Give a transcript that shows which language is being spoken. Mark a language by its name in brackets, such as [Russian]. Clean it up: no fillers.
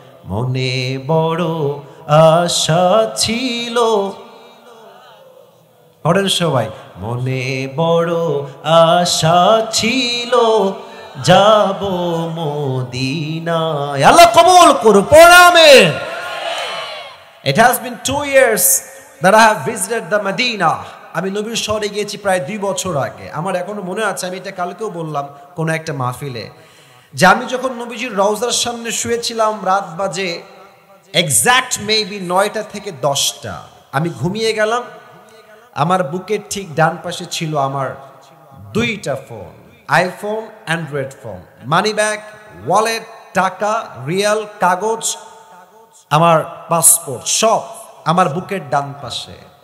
[Bangla] মনে বড় আশা ছিল, পড়েন সবাই, মনে বড় আশা ছিল যাব মদিনায়। আল্লাহ কবুল করুন, পড়াবে। [English] It has been 2 years that I have visited the Medina. [Bangla] আমি নবীর শহরে গিয়েছি প্রায় 2 বছর আগে। আমার এখনো মনে আছে, আমি এটা কালকেও বললাম কোন একটা মাহফিলে, যে আমি যখন নবীজির রওজার সামনে শুয়েছিলাম, রাত বাজে এক্সাক্ট মেবি 9টা থেকে 10টা। আমি ঘুমিয়ে গেলাম, আমার বুকের ঠিক ডান পাশে ছিল আমার দুইটা phone, iPhone, Android phone, money bag, wallet, টাকা, রিয়াল, কাগজ, আমার পাসপোর্ট, সব আমার বুকের ডান পাশে।